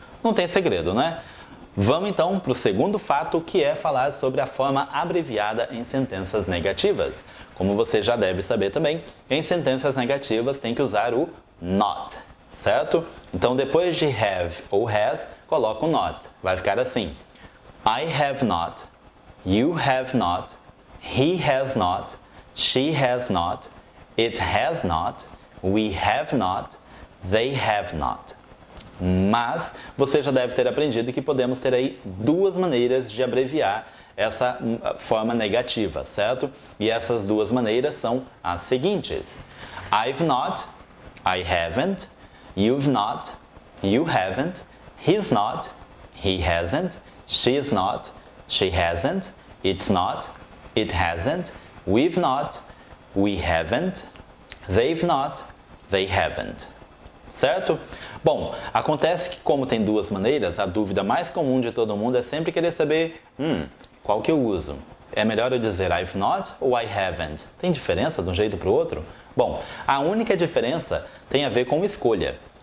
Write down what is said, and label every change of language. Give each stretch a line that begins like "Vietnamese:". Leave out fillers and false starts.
Portuguese: Não tem segredo, né? Vamos então para o segundo fato, que é falar sobre a forma abreviada em sentenças negativas. Como você já deve saber também, em sentenças negativas tem que usar o not, certo? Então depois de have ou has, coloca o not. Vai ficar assim:
English: I have not, you have not, he has not, she has not, it has not, we have not, they have not.
Portuguese: Mas você já deve ter aprendido que podemos ter aí 2 maneiras de abreviar essa forma negativa, certo? E essas 2 maneiras são as seguintes:
English: I've not, I haven't, you've not, you haven't, he's not, he hasn't, she's not, she hasn't, it's not, it hasn't, we've not, we haven't, they've not, they haven't.
Portuguese: Certo? Bom, acontece que como tem 2 maneiras, a dúvida mais comum de todo mundo é sempre querer saber, qual que eu uso? É melhor eu dizer
English: I've not
Portuguese: ou
English: I haven't?
Portuguese: Tem diferença de um jeito para o outro? Bom, a única diferença tem a ver com escolha.